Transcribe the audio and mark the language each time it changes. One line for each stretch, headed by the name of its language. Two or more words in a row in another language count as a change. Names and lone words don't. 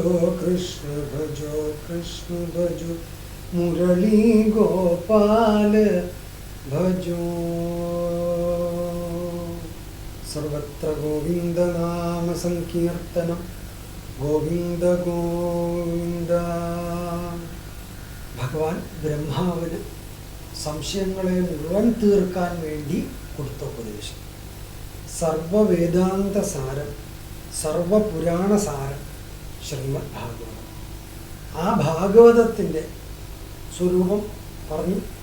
Hindi: कृष्ण भजो मुरली गोपाल भजो.
Sanskrit: सर्वत्र गोविंद नाम संकीर्तനം. गोविंद गोविंद.
Malayalam: ഭഗവാൻ ബ്രഹ്മാവിന് സംശയങ്ങളെ മുഴുവൻ തീർക്കാൻ വേണ്ടി കൊടുത്ത ഉപദേശം. സർവവേദാന്ത സാരം, സർവപുരാണ സാരം ശ്രീമദ് ഭാഗവതം. ആ ഭാഗവതത്തിൻ്റെ സ്വരൂപം പറഞ്ഞു.